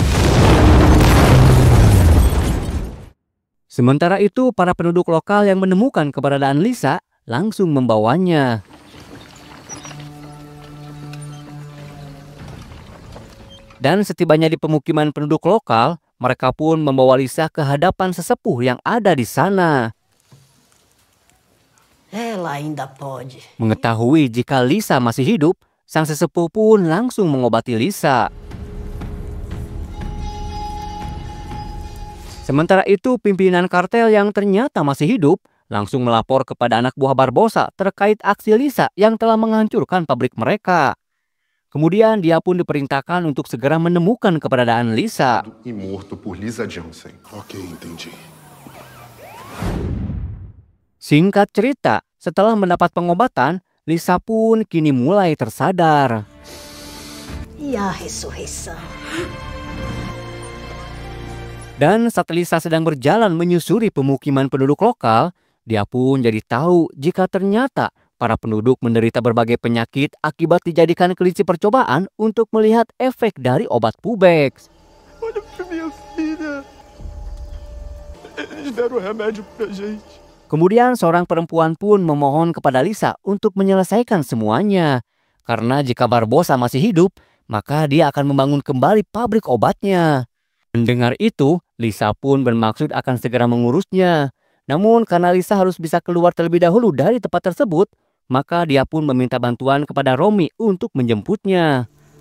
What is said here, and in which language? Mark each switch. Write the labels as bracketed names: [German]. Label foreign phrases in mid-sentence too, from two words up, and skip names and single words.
[Indonesian] Sementara itu, para penduduk lokal yang menemukan keberadaan Lisa langsung membawanya. Dan setibanya di pemukiman penduduk lokal, mereka pun membawa Lisa ke hadapan sesepuh yang ada di sana. [Portuguese] Ela ainda pode. [Indonesian] Mengetahui jika Lisa masih hidup, sang sesepuh pun langsung mengobati Lisa. Sementara itu, pimpinan kartel yang ternyata masih hidup langsung melapor kepada anak buah Barbosa terkait aksi Lisa yang telah menghancurkan pabrik mereka. Kemudian dia pun diperintahkan untuk segera menemukan keberadaan Lisa. [Portuguese] E morto por Lisa Jansen. Ok, entendi. [Indonesian] Singkat cerita, setelah mendapat pengobatan, Lisa pun kini mulai tersadar. [Portuguese] E a ressurreição? [Indonesian] Dan saat Lisa sedang berjalan menyusuri pemukiman penduduk lokal, dia pun jadi tahu jika ternyata para penduduk menderita berbagai penyakit akibat dijadikan kelinci percobaan untuk melihat efek dari obat Pubex. [Portuguese] Olha pra minha filha. Eles deram remédio pra gente. [Indonesian] Kemudian seorang perempuan pun memohon kepada Lisa untuk menyelesaikan semuanya. Karena jika Barbosa masih hidup, maka dia akan membangun kembali pabrik obatnya. Mendengar itu, Lisa pun bermaksud akan segera mengurusnya. Namun karena Lisa harus bisa keluar terlebih dahulu dari tempat tersebut, maka dia pun meminta bantuan kepada Romy untuk menjemputnya.